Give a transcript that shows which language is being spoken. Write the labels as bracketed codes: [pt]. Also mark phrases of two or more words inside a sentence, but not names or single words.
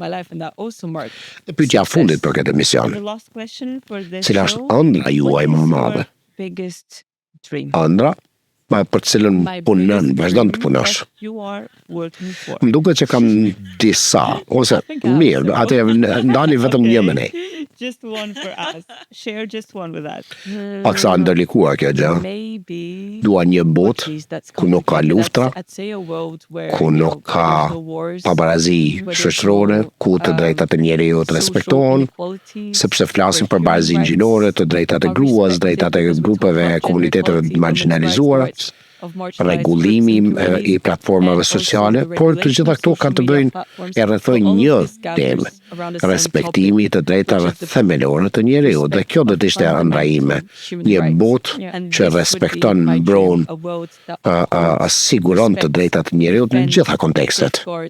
[sq] Dhe pyetja fundit për këtë emision, cila është ëndra juaj më e madhe? Ëndra për cilën punon, vazhdon të punosh. Më duket që kam disa, ose mirë, atë ndani vetëm një me ne. [en] Just one for us. Share just one with us. [sq] Aksa ndërlikuar kjo gjë. Dua një botë ku nuk ka luftra, ku nuk ka pabarazi shoqërore, ku të drejtat e njeriut respektohen, sepse flasim për barazinë gjinore, të drejtat e gruas, drejtat e grupeve e komuniteteve marginalizuara, rregullimi i platformave sociale, por të gjitha këto kanë të bëjnë e rrethojnë një temë, respektimi të drejtave themelore të njeriut, dhe kjo do të ishte ëndra ime, një botë që respekton, mbron, siguron të drejtat e njeriut në gjitha kontekstet.